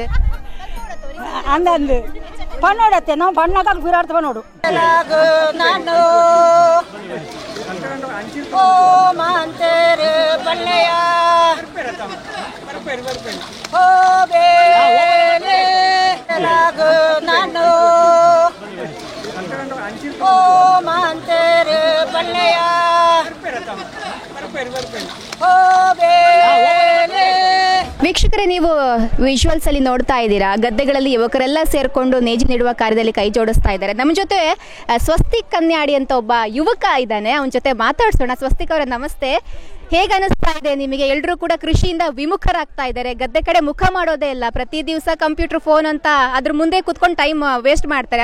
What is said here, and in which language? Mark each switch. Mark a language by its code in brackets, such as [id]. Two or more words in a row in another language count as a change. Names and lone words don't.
[tcy] ಹಂಗಂದು ಪಣ್ಣೋಡತ್ತೆ ನಾವು ಪಣ್ಣಾಗ ಗುರಾಡ್ತ ಪಣ್ಣೋಡು ನಾನು ಓ ಮಾಂತೇರು ಪಳ್ಳೆಯ ಓ ಬೇಲೆ ನಾನು ಓ ಮಾಂತೇರು ಪಳ್ಳೆಯ ಓ ಬೇಲೆ. [kn] ವೀಕ್ಷಕರೇ, ನೀವು ವಿಜುವಲ್ಸ್ ಅಲ್ಲಿ ನೋಡ್ತಾ ಇದ್ದೀರಾ, ಗದ್ದೆಗಳಲ್ಲಿ ಯುವಕರೆಲ್ಲ ಸೇರ್ಕೊಂಡು ನೇಜಿ ನೀಡುವ ಕಾರ್ಯದಲ್ಲಿ ಕೈ ಜೋಡಿಸ್ತಾ ಇದ್ದಾರೆ. ನಮ್ಮ ಜೊತೆ ಸ್ವಸ್ತಿಕ್ ಕನ್ಯಾಡಿ ಅಂತ ಒಬ್ಬ ಯುವಕ ಇದ್ದಾನೆ, ಅವನ ಜೊತೆ ಮಾತಾಡ್ಸೋಣ. ಸ್ವಸ್ತಿಕ್ ಅವರ ನಮಸ್ತೆ. ಹೇಗೆ ಅನಿಸ್ತಾ ಇದೆ ನಿಮಗೆ? ಎಲ್ಲರೂ ಕೂಡ ಕೃಷಿಯಿಂದ ವಿಮುಖರಾಗ್ತಾ ಇದ್ದಾರೆ, ಗದ್ದೆ ಕಡೆ ಮುಖ ಮಾಡೋದೇ ಇಲ್ಲ, ಪ್ರತಿ ದಿವಸ ಕಂಪ್ಯೂಟರ್ ಫೋನ್ ಅಂತ ಅದ್ರ ಮುಂದೆ ಕೂತ್ಕೊಂಡು [en] time waste [kn] ಮಾಡ್ತಾರೆ.